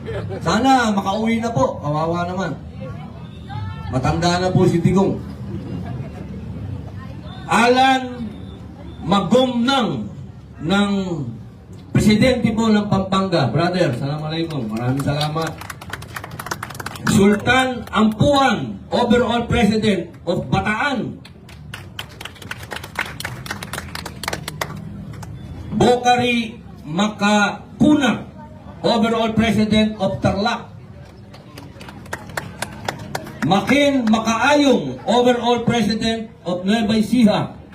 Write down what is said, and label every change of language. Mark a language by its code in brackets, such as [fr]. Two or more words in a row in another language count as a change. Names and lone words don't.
[tl] Sana makauwi na po. Kawawa naman. Matanda na po si Digong. Alan Magumnang ng Presidente po ng Pampanga. [en] Brother, assalamualaikum. [tl] Maraming salamat. [en] Sultan Ampuan, Overall President of Bataan. Bokari Makakuna, Overall President of Tarlac. Makin Makaayong, Overall President of Nueva Ecija.